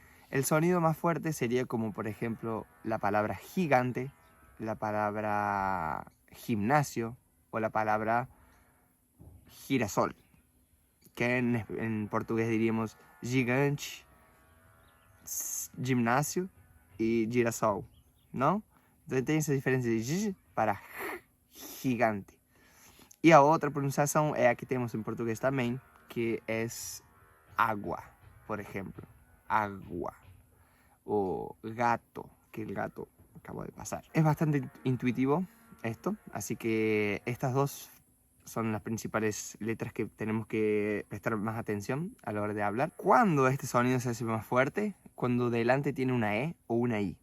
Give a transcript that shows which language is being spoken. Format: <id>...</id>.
<es>El sonido más fuerte sería como, por ejemplo, la palabra gigante, la palabra gimnasio o la palabra girasol, que en portugués diríamos gigante, gimnasio y girasol, ¿no? Entonces</es> <pt>tem essa diferença de g para gigante. E a outra pronunciação é a que temos em português também, que é agua, por exemplo.</pt> <es>Agua.</es> <pt>O gato,</pt> <es>que el gato acabo de pasar. Es bastante intuitivo esto, así que estas 2 son las principales letras que tenemos que prestar más atención a la hora de hablar. Cuando este sonido se hace más fuerte, cuando delante tiene una E o una I.</es>